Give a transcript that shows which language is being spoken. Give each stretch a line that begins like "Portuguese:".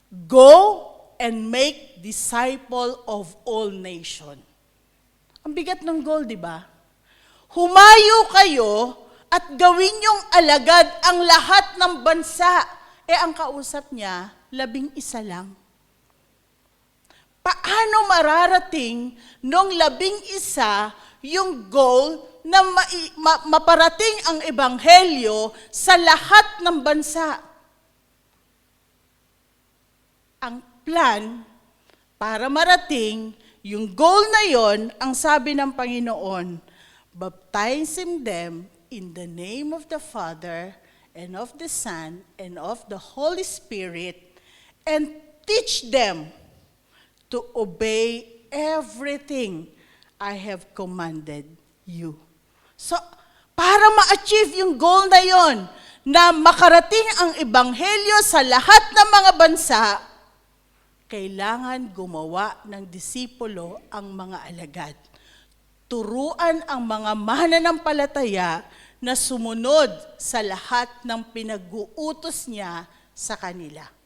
English: Go and make disciple of all nation.
Filipino: Ang bigat ng goal, di ba? Humayo kayo at gawin yung alagad ang lahat ng bansa. Ang kausap niya, 11 lang. Paano mararating nung 11 yung goal na maparating ang ebanghelyo sa lahat ng bansa? Ang plan para marating yung goal na yon, ang sabi ng Panginoon,
English: baptizing them in the name of the Father and of the Son and of the Holy Spirit, and teach them to obey everything I have commanded you.
Filipino: So, para ma-achieve yung goal na yon, na makarating ang ebanghelyo sa lahat ng mga bansa, kailangan gumawa ng disipulo ang mga alagad. Turuan ang mga mananampalataya na sumunod sa lahat ng pinag-uutos niya sa kanila.